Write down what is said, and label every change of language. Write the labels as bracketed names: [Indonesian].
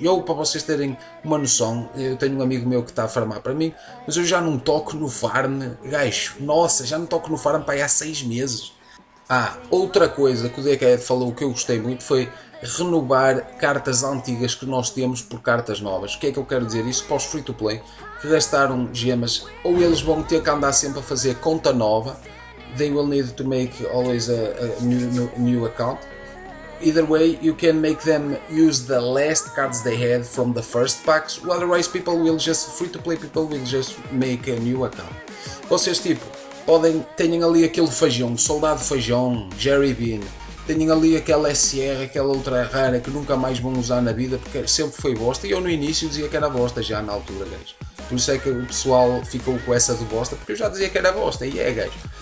[Portuguese] Eu, para vocês terem uma noção, eu tenho um amigo meu que está a farmar para mim, mas eu já não toco no farm, gajo, nossa, já não toco no farm para aí há 6 meses. Outra coisa que o Decade falou que eu gostei muito foi renovar cartas antigas que nós temos por cartas novas. O que é que eu quero dizer? Isso para os free to play que gastaram gemas, ou eles vão ter que andar sempre a fazer conta nova. [English] They will need to make always a new account. Either way, you can make them use the last cards they had from the first packs, otherwise free to play people will just make a new account. [Portuguese] Vocês tipo tenham ali aquele feijão, soldado feijão, Jerry Bean, tenham ali aquela SR, aquela ultra rara que nunca mais vão usar na vida porque sempre foi bosta, e eu no início dizia que era bosta já na altura, gajo. Por isso é que o pessoal ficou com essa de bosta, porque eu já dizia que era bosta, e é, gajo.